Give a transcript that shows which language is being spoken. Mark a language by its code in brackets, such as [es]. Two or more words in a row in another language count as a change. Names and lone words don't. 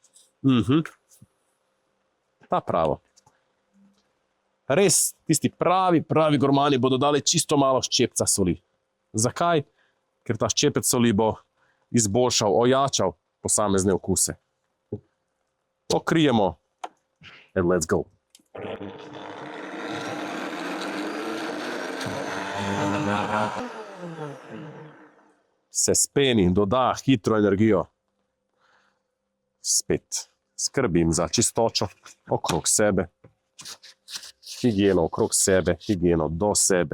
[sl] Ta pravo. Res, tisti pravi gurmani bodo dali čisto malo ščepca soli. Zakaj? Ker ta ščepec soli bo izboljšal, ojačal posamezne okuse. Pokrijemo [en] and let's go. [sl] Se speni, doda hitro energijo. Spet skrbim za čistočo okrog sebe. Higieno okrog sebe, higieno do sebe.